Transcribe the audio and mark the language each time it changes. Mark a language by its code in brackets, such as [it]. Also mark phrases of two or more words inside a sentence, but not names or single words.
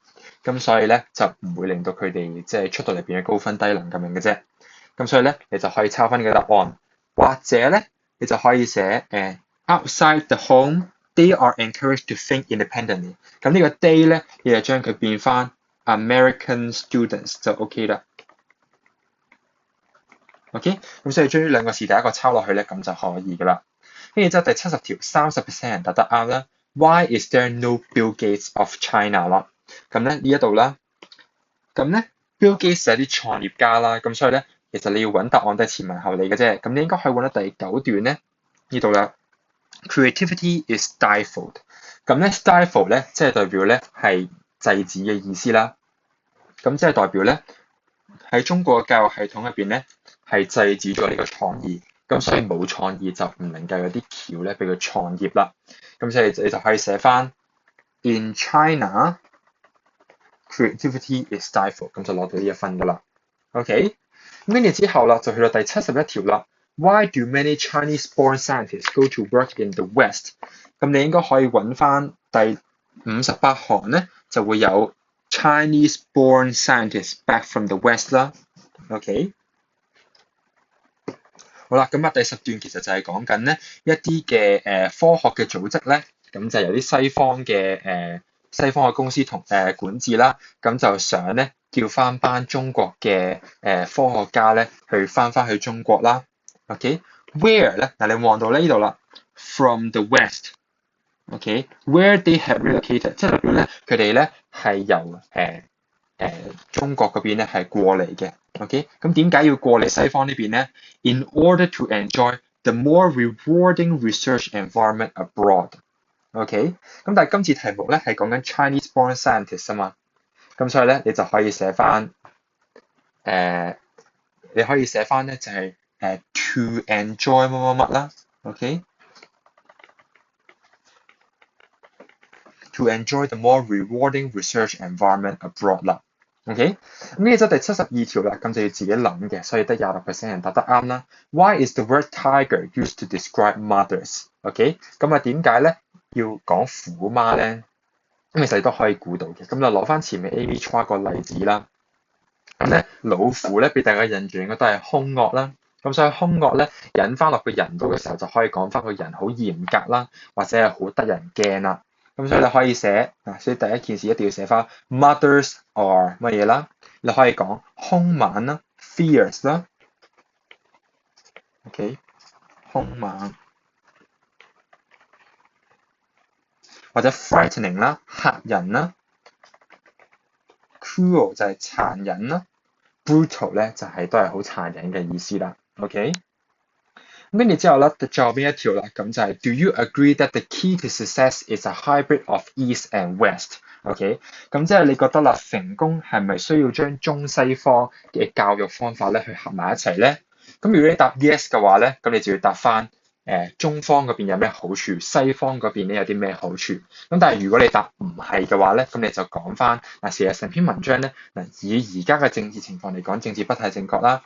[yue] 咁所以咧就唔會令到佢哋即係出到嚟變咗高分低能咁樣嘅啫。咁所以咧你就可以抄翻呢個答案，或者咧你就可以寫 [en] outside the home。 They are encouraged to think independently。 [yue] 咁呢個 they 咧，你就將佢變翻 [en] American students [yue] 就 OK 啦。OK， 咁所以將呢兩個是第一個抄落去咧，咁就可以噶啦。跟住之後第70條，30% 人答得啱啦。 [en] Why is there no Bill Gates of China [yue] 啦？咁咧呢一度啦，咁咧 Bill Gates 係啲創業家啦，咁所以咧其實你要揾答案都係前文後理嘅啫。咁你應該可以揾到第9段咧呢度啦。 [en] Creativity is stifled。 [yue] 咁咧 stifle 咧即係代表咧係制止嘅意思啦。咁即係代表咧喺中國嘅教育系統入邊咧係制止咗呢個創意。咁所以冇創意就唔能夠有啲橋咧俾佢創業啦。咁所以你就可以寫翻 [en] In China creativity is stifled， [yue] 咁就攞到呢1分噶啦。OK， 咁跟住之後啦，就去到第71條啦。 [en] Why do many Chinese-born scientists go to work in the West？ [yue] 咁你應該可以揾翻第58行咧，就會有 [en] Chinese-born scientists back from the West [yue] 啦。OK， 好啦，咁第10段其實就係講緊咧一啲嘅科學嘅組織咧，咁就由啲西方嘅公司同管治啦，咁就想咧叫翻班中國嘅科學家咧去翻去中國啦。OK，where 咧嗱你望到呢度啦 ， [en] from the West。 OK，where they have relocated， [yue] 即係代表咧佢哋咧係由中國嗰邊咧係過嚟嘅。OK， 咁點解要過嚟西方呢邊咧 ？ [en] In order to enjoy the more rewarding research environment abroad。 [yue] OK， 咁但係今次題目咧係講緊 [en] Chinese-born scientists [yue] 啊嘛，咁所以咧你就可以寫翻你可以寫翻咧就係 [en] to enjoy [yue] 乜乜乜啦。OK， [en] to enjoy the more rewarding research environment abroad [yue] 啦。OK， 咁呢就第72條啦，咁就要自己諗嘅，所以得26% 人答得啱啦。 [en] Why is the word tiger used to describe mothers？ [yue] OK， 咁啊點解咧要講虎媽咧？咁其實你都可以估到嘅，咁就攞翻前面 A.B. Chua 個例子啦。咁咧老虎咧俾大家印象應該都係兇惡啦，咁所以兇惡咧引翻落個人度嘅時候就可以講翻個人好嚴格啦，或者係好得人驚啦。咁所以你可以寫所以第一件事一定要寫翻 [en] mothers are [yue] 乜嘢啦？你可以講兇猛啦 ，fierce 啦 ，OK， 兇猛或者 frightening 啦，嚇人啦 ，cruel 就係殘忍啦 ，brutal 咧就係都係好殘忍嘅意思啦 ，OK。咁跟住之後咧，最後邊一條啦，咁就係 [en] Do you agree that the key to success is a hybrid of East and West？ [yue] OK， 咁即係你覺得啦，成功係咪需要將中西方嘅教育方法咧去合埋一齊咧？咁如果你答 yes 嘅話咧，咁你就要答翻中方嗰邊有咩好處，西方嗰邊咧有啲咩好處。咁但係如果你答唔係嘅話咧，咁你就講翻事實成篇文章咧以而家嘅政治情況嚟講，政治不太正確啦。